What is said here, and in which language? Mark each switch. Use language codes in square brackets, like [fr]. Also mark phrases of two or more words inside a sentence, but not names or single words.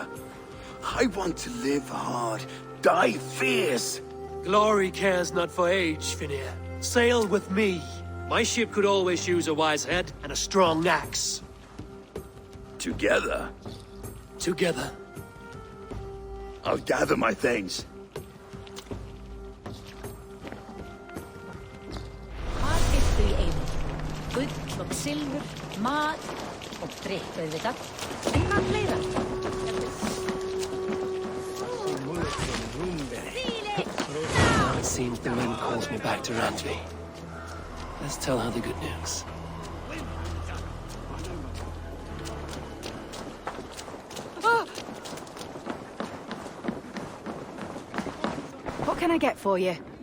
[en] I want to live hard, die fierce. Glory cares not for age, Finir. Sail with me. My ship could always use a wise head and a strong axe. Together? Together. I'll gather my things. [is] Hvað viltu í einu? Gull og silfur, mat og drykk auðvitað. En hvað fleira? [en] It seems the wind calls me back to Randvi. Let's tell her the good news. What can I get for you?